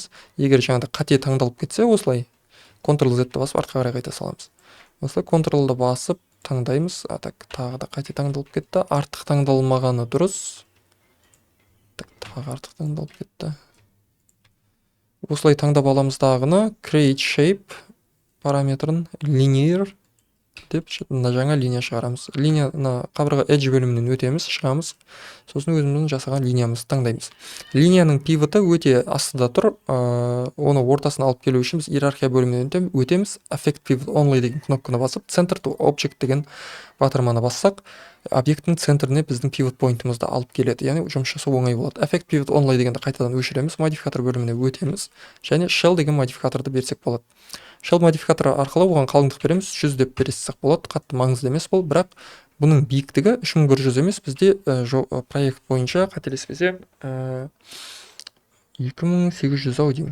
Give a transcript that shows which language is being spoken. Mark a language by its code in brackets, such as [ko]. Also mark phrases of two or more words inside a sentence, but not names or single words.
[kk] Егер жаңағыда қате таңдалып кетсе, осылай Ctrl-Z басып артқа қарай қайта саламыз. Осылай Ctrl-ды басып таңдаймыз. Так, тағы да қайта таңдалып кетті. Артық таңдалмағаны дұрыс. Так, тағы артық таңдалып кетті. Осылай таңдап аламыз дағыны [en] create shape [kk] параметрін linear деп жаңа линия шығарамыз. Линияны қабырға edge бөлімінен өтеміз, шығамыз. Сосын өзіміздің жасаған линиямызды таңдаймыз. Линияның пивоты өте астында тұр. Оны ортасына алып келу үшін біз иерархия бөлімінен өтеміз. [en] Affect pivot only [kk] деген кнопканы басып, [en] center to object [kk] деген батырманы бассақ, объекттің центріне біздің pivot поинтымызды алып келеді. Яғни жұмыс жасау оңай болады. [en] Affect pivot only [kk] дегенді қайтадан өшіреміз, модификатор бөліміне өтеміз және shell деген модификаторды берсек болады. Shell модификаторы арқылы оған қалыңдық береміз, 100 деп берсек болады. Қатты маңызды емес бұл, бірақ бұның биіктігі 3100 емес, бізде проект бойынша қателеспесем 2800 ау деймін.